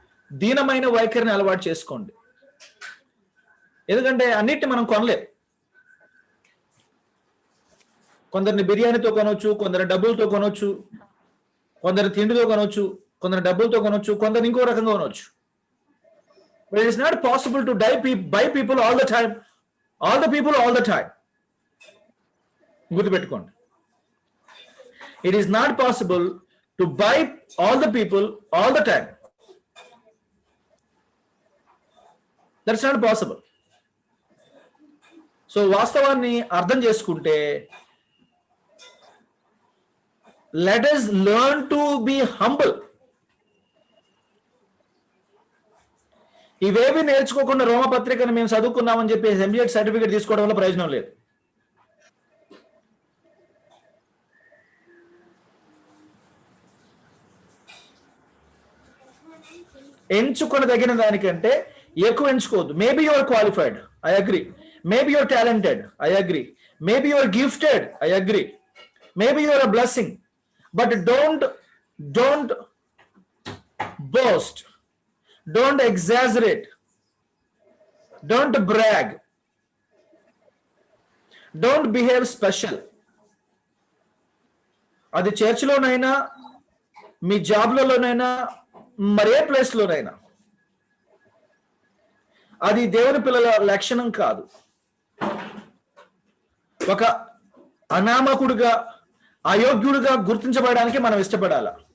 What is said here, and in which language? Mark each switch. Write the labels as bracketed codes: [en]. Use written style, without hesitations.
[te] దీనమైన వైఖరిని అలవాటు చేసుకోండి. ఎందుకంటే అన్నిటిని మనం కొనలేం. కొందరిని బిర్యానీతో కొనవచ్చు, కొందరు డబ్బులతో కొనవచ్చు, కొందరు తిండితో కొనవచ్చు, కొందరు డబ్బులతో కొనవచ్చు, కొందరు ఇంకో రకంగా కొనవచ్చు. [en] But it is not possible to buy people all the time. All the people all the time. [te] గుర్తుపెట్టుకోండి. [en] It is not possible to buy all the people all the time. That's not possible. [te] So వాస్తవాన్ని అర్థం చేసుకుంటే [en] let us learn to be humble. [te] ఇవేవి నేర్చుకోకుండా రోమపత్రికను మేము చదువుకున్నామని చెప్పి MBA certificate తీసుకోవడం వల్ల ప్రయోజనం లేదు. ఎంచుకొనదగిన దానికంటే ఎక్కువ ఎంచుకోవద్దు. [en] Maybe your qualified, I agree. Maybe your talented, I agree. Maybe your gifted, I agree. Maybe your a blessing. But don't boast, don't exaggerate, don't brag, don't behave special. [te] అది చర్చిలోనైనా, మీ జాబ్లలోనైనా, మరే ప్లేస్లోనైనా అది దేవుని పిల్లల లక్షణం కాదు. ఒక అనామకుడిగా, అయోగ్యుడిగా గుర్తించబడడానికి మనం ఇష్టపడాలా?